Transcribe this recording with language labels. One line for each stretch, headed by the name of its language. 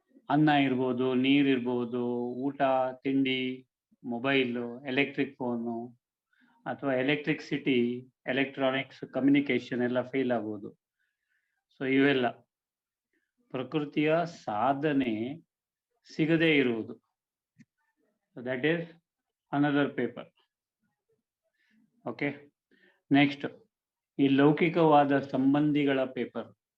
Kannada: ಅನ್ನ ಇರ್ಬೋದು, ನೀರಿರ್ಬೋದು, ಊಟ ತಿಂಡಿ, ಮೊಬೈಲು, ಎಲೆಕ್ಟ್ರಿಕ್ ಫೋನು ಅಥವಾ ಎಲೆಕ್ಟ್ರಿಸಿಟಿ, ಎಲೆಕ್ಟ್ರಾನಿಕ್ಸ್, ಕಮ್ಯುನಿಕೇಶನ್ ಎಲ್ಲ ಫೇಲ್ ಆಗ್ಬೋದು. ಸೊ ಇವೆಲ್ಲ ಪ್ರಕೃತಿಯ ಸಾಧನೆ ಸಿಗದೇ ಇರುವುದು.
English: So that is another paper. Okay.
Kannada: Next, ಈ ಲೌಕಿಕವಾದ ಸಂಬಂಧಿಗಳ ಪೇಪರ್.